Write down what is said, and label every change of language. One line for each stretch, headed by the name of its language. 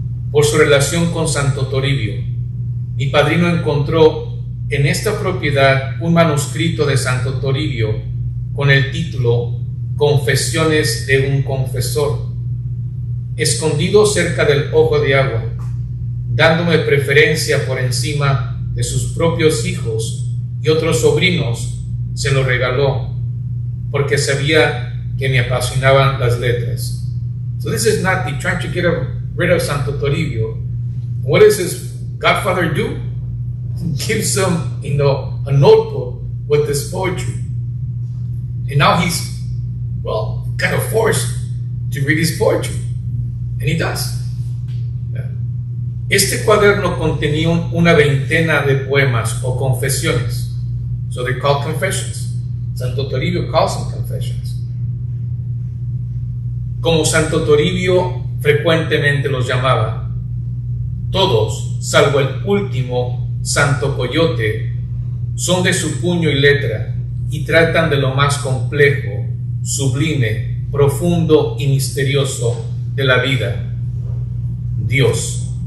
Spanish: Por su relación con Santo Toribio, mi padrino encontró en esta propiedad un manuscrito de Santo Toribio con el título Confesiones de un confesor, escondido cerca del ojo de agua, dándome preferencia por encima de sus propios hijos y otros sobrinos. Se lo regaló porque sabía que me apasionaban las letras.
English: So this is not the trying to get rid of Santo Toribio. What does his godfather do? He gives him, a notebook with this poetry. And now he's, kind of forced to read his poetry. And he does.
Spanish: Este cuaderno contenía una veintena de poemas o confesiones.
English: So they're called confessions. Santo Toribio calls them confessions.
Spanish: como Santo Toribio frecuentemente los llamaba. Todos, salvo el último, Santo Coyote, son de su puño y letra y tratan de lo más complejo, sublime, profundo y misterioso de la vida: Dios.